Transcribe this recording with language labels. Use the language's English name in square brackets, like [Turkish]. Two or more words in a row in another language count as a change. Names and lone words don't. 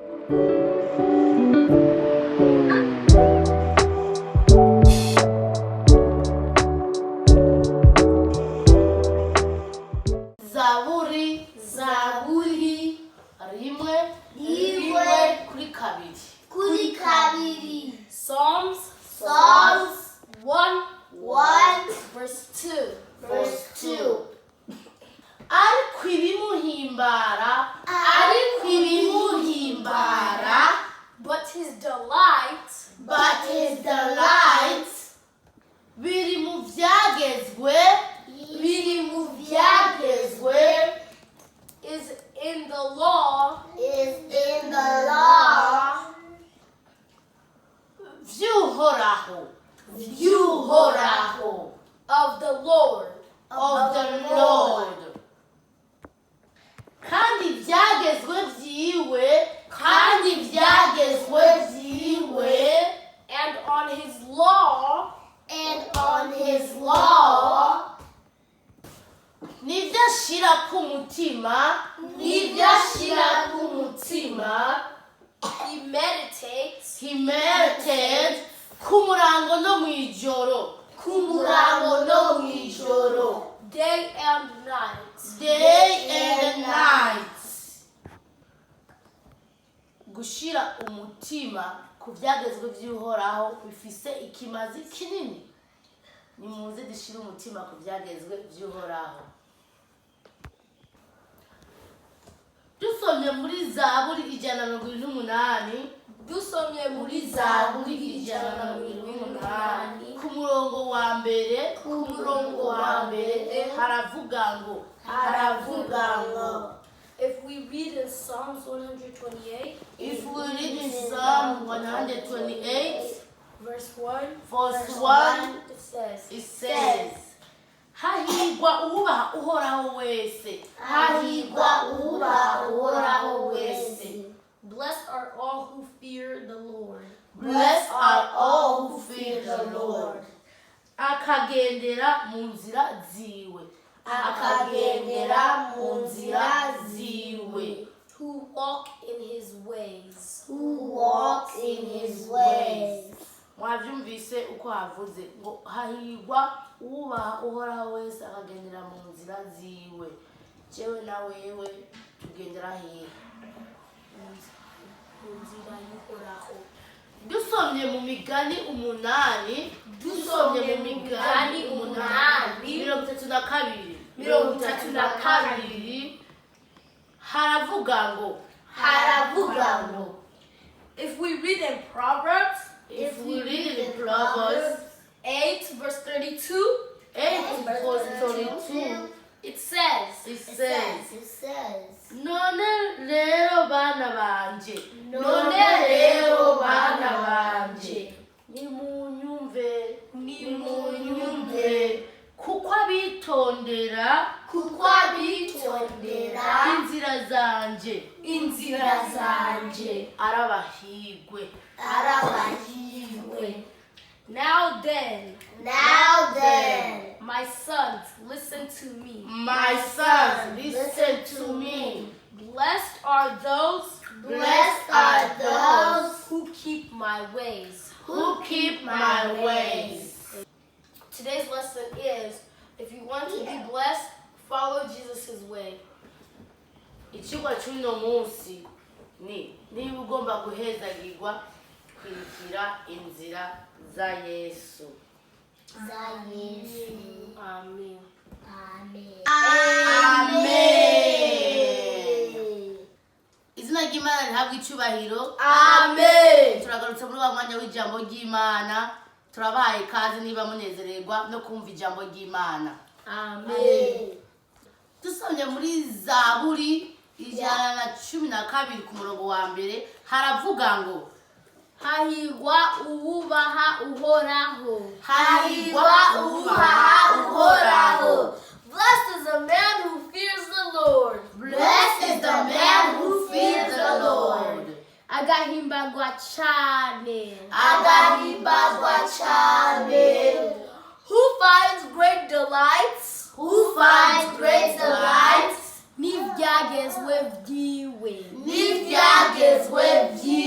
[Rundi] Zaburi, zaburi, rimwe, kuri kabiri. Kuri kabiri. [English] Psalms, Psalms 1, verse 2. verse 2. [Rundi] Ariko ibimuhimbara, [English] but his delight, [Rundi] biri mu byagezwe, [English] is in the law, [Rundi] vy'uhoraho, [English] of the Lord, [Rundi] kandi ibyagezwe byiwe, [English] and on his law, [Rundi] nibyo ashira ku mutima, [English] he meditates [Rundi] ku murango no mu ijoro, [English] day and night. [Rundi] Gushira umutima ku byagezwe by'uhoraho bifise ikimazi kinini. Nimuze dushire umutima ku byagezwe by'uhoraho. Dusomye muri Zaburi 128, ku murongo wa mbere, haravuga ngo, [English] If we read in Psalms 128, verse verse 1, 1, it it says, [Rundi] hahirwa ubaha uhoraho wese, [English] blessed are all who fear the Lord. blessed are all who fear the Lord, [Rundi] akagendera mu nzira ziwe, [English] Who walk in his ways. [Rundi] Mwavyumvise uko havuze ngo hahirwa ubaha uhoraho wese akagendera mu nzira ziwe. Jewe na wewe tugendera hehe? Dusomye mu migani 8, 32, haravuga ngo, [English] If we read in Proverbs, 8 verse 32, 8 verse 32, it says, none rero bana banje, nimunyumve, kuko abitondera inzira zanje, arabahigwe. Now then, my sons, listen to me. My sons, listen to me. Blessed are those who keep my ways. Today's lesson is, if you want to be blessed, follow Jesus' way. [Rundi] Icyigwa cy'uno munsi ni niba ugomba guhezagirwa, kwirikira inzira za Yesu. Amen. Izina ry'Imana rihabwa icyubahiro. Turagarutse muri wa mwanya w'ijambo ry'Imana. Turabahaye ikaze niba munezererwa no kumva ijambo ry'Imana. Dusomye muri Zaburi 112 ku murongo wa mbere, haravuga ngo, hahirwa uwubaha uhoraho. [English] Blessed is the man who fears the Lord. [Rundi] Agahimbagwa cyane. [English] Who finds great delights? [Rundi] N'ibyagezwe byiwe.